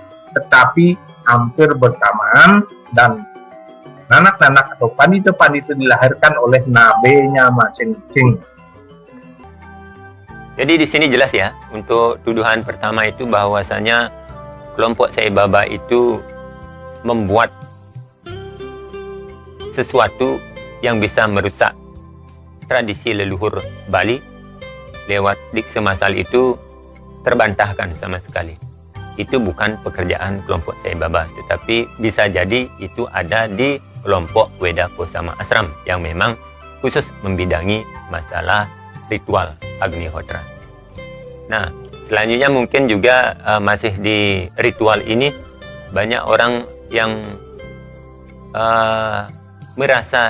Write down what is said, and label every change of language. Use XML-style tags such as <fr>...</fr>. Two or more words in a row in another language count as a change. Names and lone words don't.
<id>Tetapi hampir bersamaan dan anak-anak atau panita-panita dilahirkan oleh nabenya masing-masing. Jadi di sini jelas ya, untuk tuduhan pertama itu bahwasanya kelompok Sai Baba itu membuat sesuatu yang bisa merusak tradisi leluhur Bali lewat dikse masal itu terbantahkan sama sekali. Itu bukan pekerjaan kelompok Sai Baba, tetapi bisa jadi itu ada di kelompok Weda Kosama Ashram yang memang khusus membidangi masalah ritual Agnihotra. Nah, selanjutnya mungkin juga masih di ritual ini banyak orang yang merasa</id>